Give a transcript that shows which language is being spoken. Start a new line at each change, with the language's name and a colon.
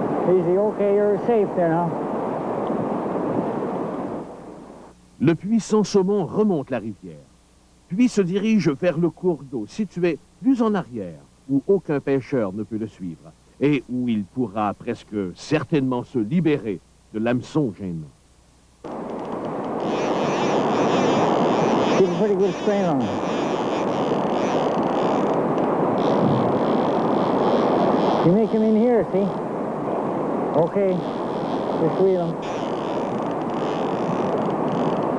English: Easy, okay, you're safe there now.
French: le puissant saumon remonte la rivière, puis se dirige vers le cours d'eau situé plus en arrière, où aucun pêcheur ne peut le suivre, et où il pourra presque certainement se libérer de l'hameçon gênant.
English: Keep a pretty good strain on him. You make him in here, see? Okay. Just reel him.